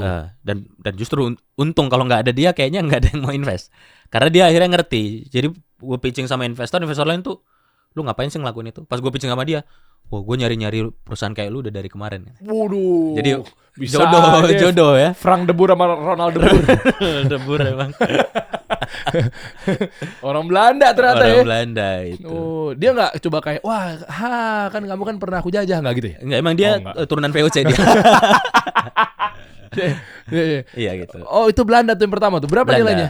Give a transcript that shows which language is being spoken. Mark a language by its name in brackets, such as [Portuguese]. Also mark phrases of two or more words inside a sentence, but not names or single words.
[Indonesian] Dan justru untung kalau nggak ada dia kayaknya nggak ada yang mau invest. Karena dia akhirnya ngerti. Jadi gue pitching sama investor lain tuh, lu ngapain sih ngelakuin itu? Pas gue pitching sama dia, wah gue nyari perusahaan kayak lu udah dari kemarin. Waduh. Jadi bisa jodoh ya. Frank De Boer sama Ronald De Boer. De Boer emang. Orang Belanda ternyata ya. Orang Belanda itu. Oh, dia nggak coba kayak, wah, kan kamu kan pernah aku jajah, nggak gitu ya? Enggak, emang dia turunan VOC dia. Iya gitu. Oh, itu Belanda tuh yang pertama tuh. Berapa nilainya?